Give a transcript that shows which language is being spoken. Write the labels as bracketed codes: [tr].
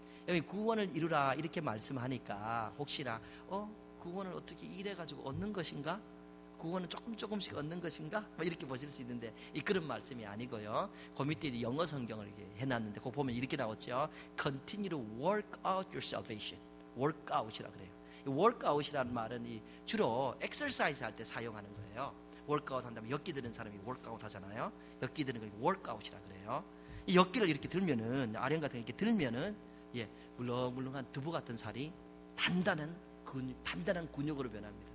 [ko] 여기 구원을 이루라 이렇게 말씀하니까 혹시나 구원을 어떻게 이래가지고 얻는 것인가? 구원은 조금씩 얻는 것인가? 뭐 이렇게 보실 수 있는데, 그런 말씀이 아니고요. 그 밑에 영어 성경을 이렇게 해놨는데 그거 보면 이렇게 나왔죠. [en] Continue to work out your salvation. [ko] work out이라 그래요. work out이라는 말은 주로 exercise 할 때 사용하는 거예요. work out 한다면 엿기 드는 사람이 work out 하잖아요. 엿기 드는 걸 work out이라 그래요. 이 엿기를 이렇게 들면은, 아령 같은 거 이렇게 들면은 물렁물렁한 두부 같은 살이 단단한 근육으로 변합니다.